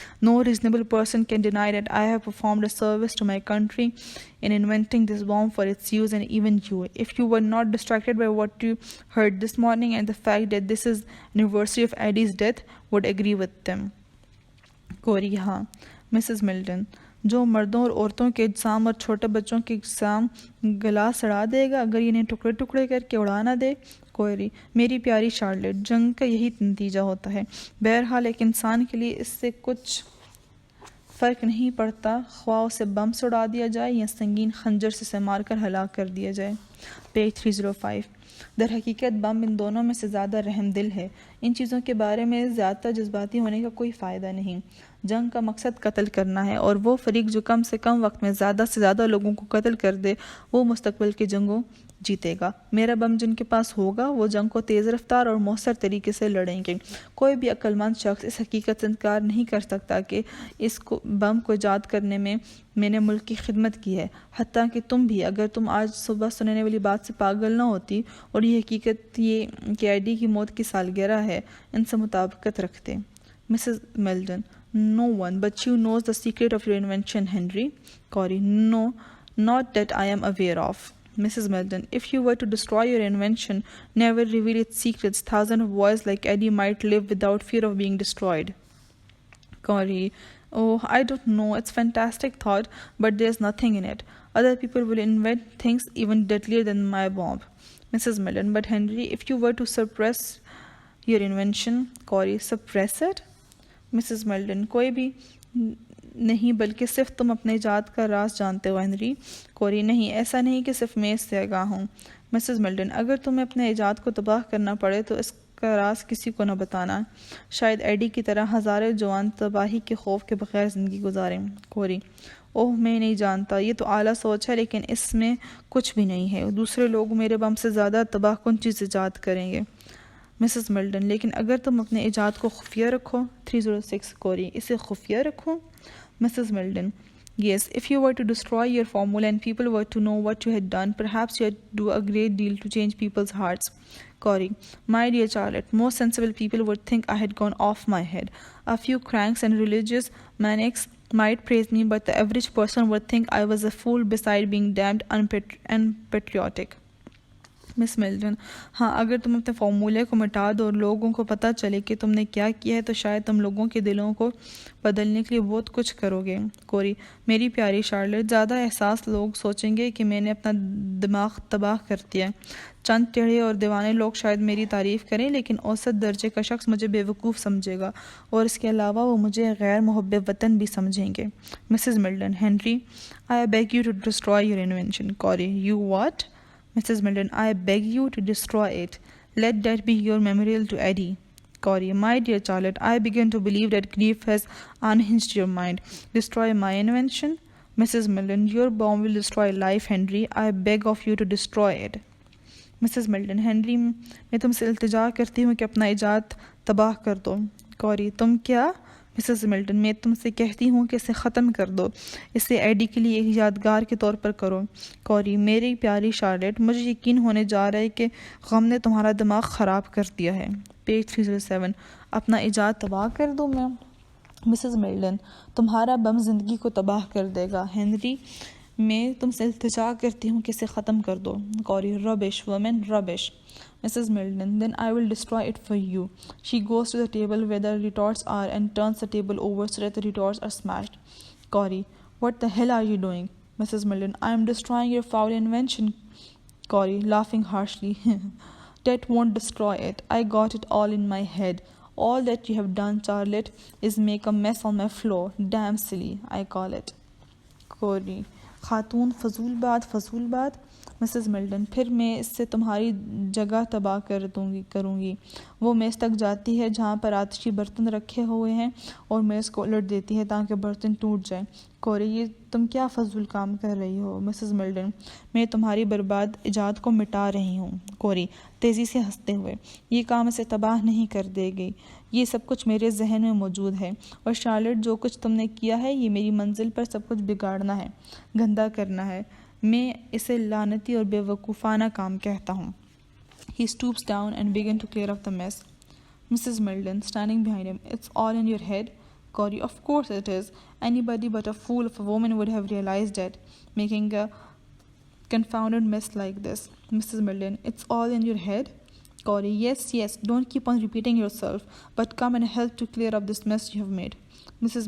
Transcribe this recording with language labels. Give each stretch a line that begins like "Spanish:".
English: No reasonable person can deny that I have performed a service to my country in inventing this bomb for its use, and even you, if you were not distracted by what you heard this morning and the fact that this is anniversary of Eddie's death, would agree with them.
Hindi: कोरी हाँ. Mrs. Milton, जो मर्दों और औरतों के exam और छोटे बच्चों के एग्ज़ाम गला सड़ा देगा अगर इन्हें टुकड़े टुकड़े करके उड़ा ना दे. कोयरी, मेरी प्यारी शार्लेट, जंग का यही नतीजा होता है. बहरहाल एक इंसान के लिए इससे कुछ फ़र्क नहीं पड़ता ख्वाह उसे बम से उड़ा दिया जाए या संगीन खंजर से मार कर हलाक कर दिया जाए. पेज 305. दर हकीकत बम इन दोनों में से ज़्यादा रहमदिल है. इन चीज़ों के बारे में ज़्यादा जज्बाती होने का कोई फ़ायदा नहीं. जंग का मकसद कत्ल करना है, और वो फरीक जो कम से कम वक्त में ज़्यादा से ज़्यादा लोगों को कत्ल कर दे वो मुस्तकबिल की जंगों जीतेगा. मेरा बम जिनके पास होगा वो जंग को तेज़ रफ्तार और मौसर तरीके से लड़ेंगे. कोई भी अक्लमंद शख्स इस हकीकत से इनकार नहीं कर सकता कि इसको बम को ईजाद करने में मैंने मुल्क की खिदमत की है. हत्ता कि तुम भी, अगर तुम आज सुबह सुनने वाली बात से पागल ना होती और ये हकीकत ये कि एडी की मौत की सालगिरह है इनसे मुताबिकत रखते.
English: Mrs Melton, no one but you knows the secret of your invention, Henry. Corey, no, not that I am aware of. Mrs. Melton, if you were to destroy your invention, never reveal its secrets, thousands of boys like Eddie might live without fear of being destroyed. Corey, oh, I don't know, it's fantastic thought, but there's nothing in it. Other people will invent things even deadlier than my bomb. Mrs. Melton, but Henry, if you were to suppress your invention, Corey, suppress it?
Hindi: Mrs मेल्टन, कोई भी नहीं, बल्कि सिर्फ तुम अपने ईजाद का राज जानते हो हेनरी. कोरी, नहीं, ऐसा नहीं कि सिर्फ मैं इससे आगाह हूँ. मिसेस मेल्टन, अगर तुम्हें अपने ईजाद को तबाह करना पड़े तो इसका राज किसी को न बताना. शायद एडी की तरह हज़ारों जवान तबाही के खौफ के बगैर ज़िंदगी गुजारें. कोरी, ओह, मैं नहीं जानता, ये तो आला सोच है, लेकिन इसमें कुछ भी नहीं है. दूसरे लोग मेरे बम से ज़्यादा तबाहकुन चीज़ ईजाद करेंगे. मिसेस मेल्टन, लेकिन अगर तुम अपने ईजाद को खुफिया रखो. 306. कोरी, इसे खुफिया रखो.
English: Mrs Melton, yes, if you were to destroy your formula and people were to know what you had done, perhaps you'd do a great deal to change people's hearts. Corey, my dear Charlotte, most sensible people would think I had gone off my head. A few cranks and religious maniacs might praise me, but the average person would think I was a fool beside being damned unpatriotic.
Hindi: Miss Milton, हाँ, अगर तुम अपने फॉर्मूले को मिटा दो और लोगों को पता चले कि तुमने क्या किया है तो शायद तुम लोगों के दिलों को बदलने के लिए बहुत कुछ करोगे. कोरी, मेरी प्यारी शार्लेट, ज़्यादा एहसास लोग सोचेंगे कि मैंने अपना दिमाग तबाह कर दिया. चंद टेढ़े और दीवाने लोग शायद मेरी तारीफ़ करें, लेकिन औसत दर्जे का शख्स मुझे बेवकूफ़ समझेगा और इसके अलावा वो मुझे गैर मुहब्ब वतन भी समझेंगे.
English: Mrs Milton, Henry, I beg you to destroy your invention. Corey, you what? Mrs. Milton, I beg you to destroy it. Let that be your memorial to Eddie. Corey, my dear Charlotte, I begin to believe that grief has unhinged your mind. Destroy my invention? Mrs. Milton, your bomb will destroy life, Henry. I beg of you to destroy it. Mrs.
Hindi: Milton, Henry, मैं तुमसे इल्तिजा करती हूँ कि अपना ईजाद तबाह कर दो. Corey, तुम क्या? मिसेस मिल्टन, मैं तुमसे कहती हूँ कि इसे ख़त्म कर दो. इसे एडी के लिए एक यादगार के तौर पर करो. कौरी, मेरी प्यारी शार्लेट, मुझे यकीन होने जा रहा है कि गम ने तुम्हारा दिमाग ख़राब कर दिया है. पेज 307. अपना ईजाद तबाह कर दूँ मैं? मिसेस मिल्टन, तुम्हारा बम ज़िंदगी को तबाह कर देगा. हेनरी, मैं तुमसे इल्तिजा करती हूँ कि इसे ख़त्म कर दो.
English: Corey, rubbish women, rubbish. Mrs. Milton, then I will destroy it for you. She goes to the table where the retorts are and turns the table over so that the retorts are smashed. Corey, what the hell are you doing? Mrs. Milton, I am destroying your foul invention. Corey, laughing harshly, that won't destroy it. I got it all in my head. All that you have done, Charlotte, is make a mess on my floor. Damn silly, I call it. Corey,
Hindi: खातून फजूल बात. Mrs Milton, फिर मैं इससे तुम्हारी जगह तबाह करूँगी। वो मेज़ तक जाती है जहाँ पर आतिशी बर्तन रखे हुए हैं और मेज़ को उलट देती है ताकि बर्तन टूट जाए। कोरी, ये तुम क्या फजूल काम कर रही हो? मिसेस मिल्टन, मैं तुम्हारी बर्बाद इजाद को मिटा रही हूँ। कोरी तेज़ी से हंसते हुए, ये काम इसे तबाह नहीं कर देगी। ये सब कुछ मेरे जहन में मौजूद है और शार्लेट, जो कुछ तुमने किया है ये मेरी मंजिल पर सब कुछ बिगाड़ना है, गंदा करना है। मैं इसे लानती और बेवकूफ़ाना काम कहता हूँ।
English: He stoops down and begins to clear up the mess. Mrs. Milton, standing behind him, it's all in your head? Corey, of course it is. Anybody but a fool of a woman would have realized it, making a confounded mess like this. Mrs. Milton, it's all in your head? Corey, yes, don't keep on repeating yourself, but come and help to clear up this mess you have made. Mrs.